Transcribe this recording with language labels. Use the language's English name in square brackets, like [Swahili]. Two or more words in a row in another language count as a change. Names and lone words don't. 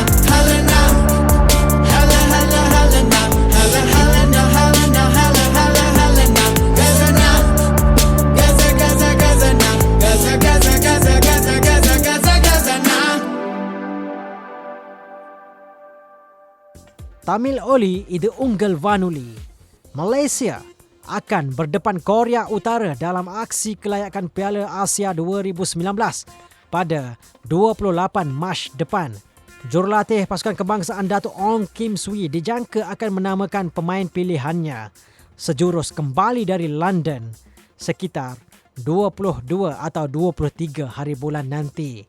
[Malay] ஹலனா ஹல ஹல ஹலனா ஹல ஹலனா ஹலனா ஹல ஹல ஹலனா. கசனா கச கச கசனா கச கச கச கச கச கச கசனா. Tamil Oli, itu [Tamil] உங்கள் வானொலி. [Malay] Malaysia akan berdepan Korea Utara dalam aksi kelayakan Piala Asia 2019 pada 28 Mac depan. Jurulatih pasukan kebangsaan Datuk Ong Kim Swee dijangka akan menamakan pemain pilihannya sejurus kembali dari London sekitar 22 atau 23 hari bulan nanti.